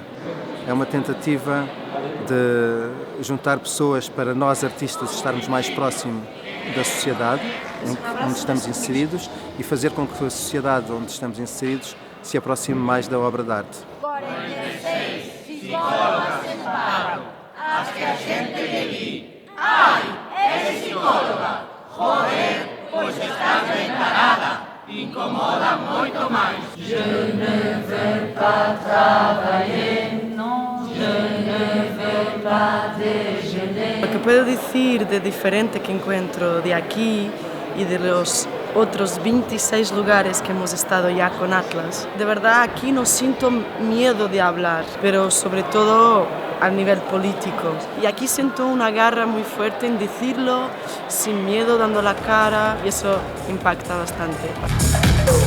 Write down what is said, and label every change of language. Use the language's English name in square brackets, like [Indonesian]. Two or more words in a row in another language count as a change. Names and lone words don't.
[Portuguese] É uma tentativa de juntar pessoas para nós artistas estarmos mais próximos da sociedade onde estamos inseridos e fazer com que a sociedade onde estamos inseridos se aproxime mais da obra de arte. [Galician] 46 psicólogas en paro, as que a xente lle di: ai, [Spanish] eres psicóloga, joder, [Galician] pois estás ben tarada. Incomoda moito máis. [French] Je ne veux pas travailler, non, je ne veux pas déjeuner. [Spanish] Lo que puedo decir de diferente que encuentro de aquí y de los otros 26 lugares que hemos estado ya con Atlas, de verdad aquí no siento miedo de hablar, pero sobre todo a nivel político. Y aquí siento una garra muy fuerte en decirlo sin miedo, dando la cara, y eso impacta bastante.